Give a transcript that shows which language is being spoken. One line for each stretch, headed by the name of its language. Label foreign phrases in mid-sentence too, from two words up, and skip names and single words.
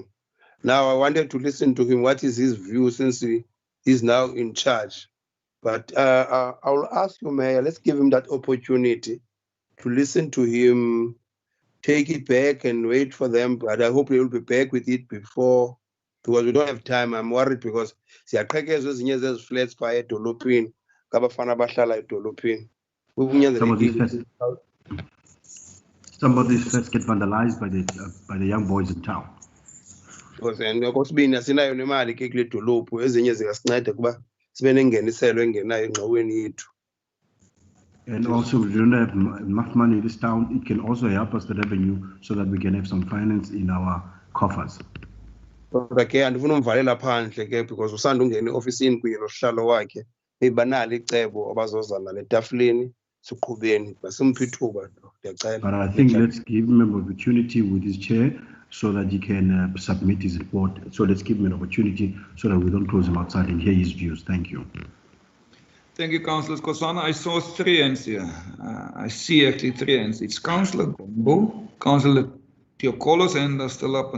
English: Now I wanted to listen to him. What is his view since he is now in charge? But I will ask you, Mayor, let's give him that opportunity to listen to him, take it back and wait for them. But I hope he will be back with it before, because we don't have time. I'm worried because
Xhosa: siyaqhekeza ezinye zezi flats phaa edolophini ngabafana abahlala edolophini.
English: Some of these flats get vandalized by the young boys in town.
Xhosa: Because okwesibini asinayo nemali ke kule dolophu, ezinye zingasinceda kuba sibe nengeniselo engenayo engxoweni yethu.
English: And also, we don't have enough money in this town. It can also help us the revenue so that we can have some finance in our coffers.
Xhosa: Kodwa ke andifuna umvalela phandle ke because usanda ungena eofisini kunye nosihlalo wakhe bebanalo icebo abazozana letafuleni siqhubeni basimphe ithuba ndiyacela.
English: But I think let's give him an opportunity with his chair so that he can submit his report. So let's give him an opportunity so that we don't close him outside and hear his views. Thank you. Thank you, Councillor Kosana. I saw 3 hands here. I see actually 3 hands. It's Councillor Gombo, Councillor Teokolos, and they're still up.